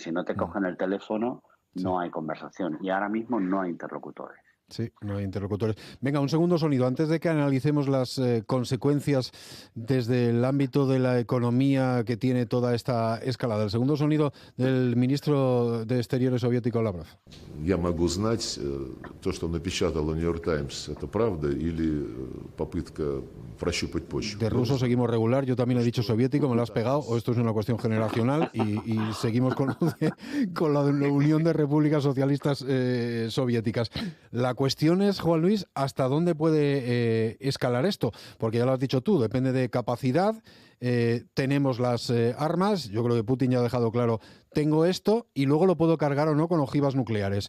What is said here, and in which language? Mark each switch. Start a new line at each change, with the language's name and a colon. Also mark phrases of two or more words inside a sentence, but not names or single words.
Spanish: Si no te cogen el teléfono, no hay conversación. Y ahora mismo no hay interlocutores. Sí, no hay interlocutores. Venga, un segundo sonido. Antes de que analicemos las consecuencias desde el ámbito de la economía que tiene toda esta escalada. El segundo sonido del ministro de Exteriores soviético, Lavrov.
Russian: Я могу знать, то, что напечатал New York Times, это правда или попытка прощупать почву?
Spanish: De ruso seguimos regular, yo también he dicho soviético, me lo has pegado, o esto es una cuestión generacional y seguimos con la Unión de Repúblicas Socialistas Soviéticas. La cuestión es, Juan Luis, ¿hasta dónde puede escalar esto? Porque ya lo has dicho tú, depende de capacidad, tenemos las armas, yo creo que Putin ya ha dejado claro, tengo esto y luego lo puedo cargar o no con ojivas nucleares.